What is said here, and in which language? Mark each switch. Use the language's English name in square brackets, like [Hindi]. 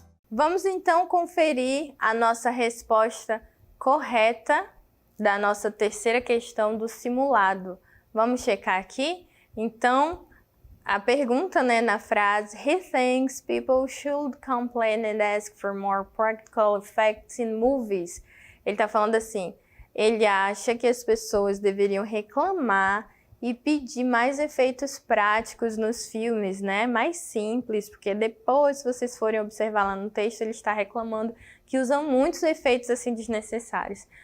[Portuguese] Vamos então conferir a nossa resposta correta da nossa terceira questão do simulado. Vamos checar aqui? Então, a pergunta, né, na frase, [English] he thinks people should complain and ask for more practical effects in movies. [Portuguese] Ele está falando assim, ele acha que as pessoas deveriam reclamar e pedir mais efeitos práticos nos filmes, né, mais simples, porque depois, se vocês forem observar lá no texto, ele está reclamando que usam muitos efeitos assim desnecessários.